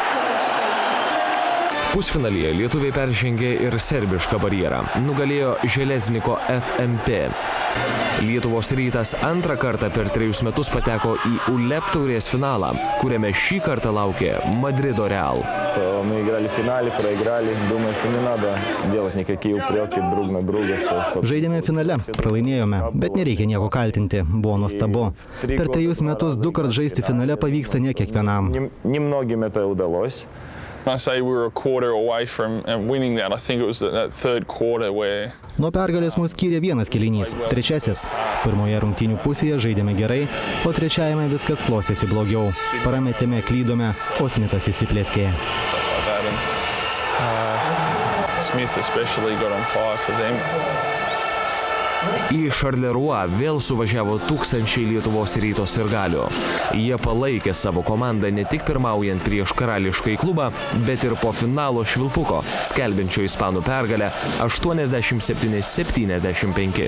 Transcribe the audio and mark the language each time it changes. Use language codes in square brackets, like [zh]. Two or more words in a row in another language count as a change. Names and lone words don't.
[lt] Pusfinalyje lietuviai peržengė ir serbišką barjerą, nugalėjo Železniko FMP. Lietuvos Rytas antrą kartą per 3 metus pateko į ULEP taurės finalą, kuriame šį kartą laukė Madrido Real. [ru] Мы играли в финале, проиграли. Думаю, что не надо делать никакие упреки друг на друга. [lt] Žaidėme finale, pralaimėjome, bet nereikia nieko kaltinti. Buvo nuostabu. Per 3 metus 2 kart žaisti finale pavyksta ne kiekvienam. [ru] Немногим это удалось. [en] I say we were a quarter away from winning that. I think it was that third quarter where... [lt] Nuo pergalės mus skyrė vienas kėlinys, trečiasis. Pirmoje rungtynių pusėje žaidėme gerai, o trečiajame viskas klostėsi blogiau. Parametėme, klydome, o Smithas įsiplėskė. [en] Smith especially got on fire for them. [lt] Į Šarlerua vėl suvažiavo tūkstančiai Lietuvos Ryto sirgalių. Jie palaikė savo komandą ne tik pirmaujant prieš karališkai klubą, bet ir po finalo švilpuko, skelbiančio ispanų pergalę 87-75.